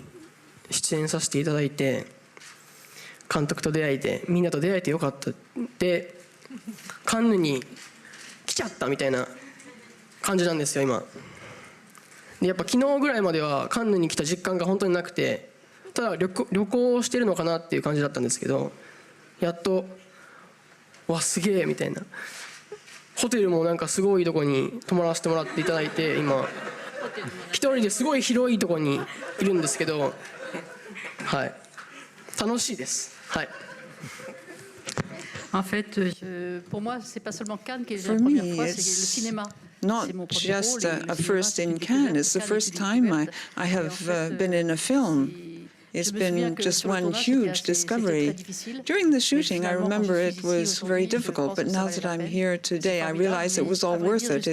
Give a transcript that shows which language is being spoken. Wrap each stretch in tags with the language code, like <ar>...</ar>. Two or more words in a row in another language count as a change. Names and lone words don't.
<ja>出演させていただいて監督と出会えてみんなと出会えて良かったで、カンヌに来ちゃったみたいな感じなんですよ今で。やっぱ昨日ぐらいまではカンヌに来た実感が本当になくて、ただ旅行してるのかなっていう感じだったんですけど、やっとわすげえみたいな。ホテルもなんかすごいとこに泊まらせてもらっていただいて、今一人ですごい広いとこにいるんですけど、はい、楽しいです。はい。</ja> <fr>En fait, pour moi, c'est pas seulement Cannes qui est la première fois, c'est le cinéma.</fr> <en>Not just a first in Cannes, it's the first time I have been in a film. It's been just one huge discovery. During the shooting, I remember it was very difficult, but now that I'm here today, I realize it was all worth it.</en>